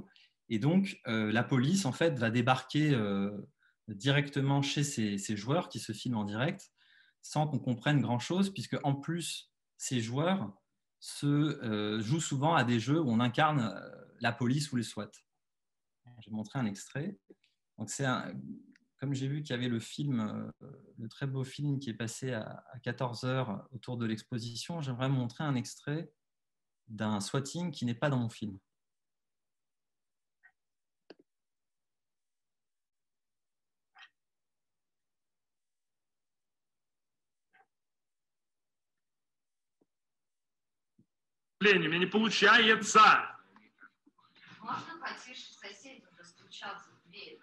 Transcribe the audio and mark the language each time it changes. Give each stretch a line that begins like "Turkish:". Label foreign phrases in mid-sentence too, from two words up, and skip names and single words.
French: Et donc, la police, en fait, va débarquer directement chez ces joueurs qui se filment en direct sans qu'on comprenne grand-chose, puisque en plus, ces joueurs jouent souvent à des jeux où on incarne la police ou les SWAT. Je vais montrer un extrait. Donc, comme j'ai vu qu'il y avait le très beau film qui est passé à 14h autour de l'exposition, j'aimerais montrer un extrait d'un swatting qui n'est pas dans mon film.
Russian: У меня не получается. Можно потише, соседи достучаться в дверь.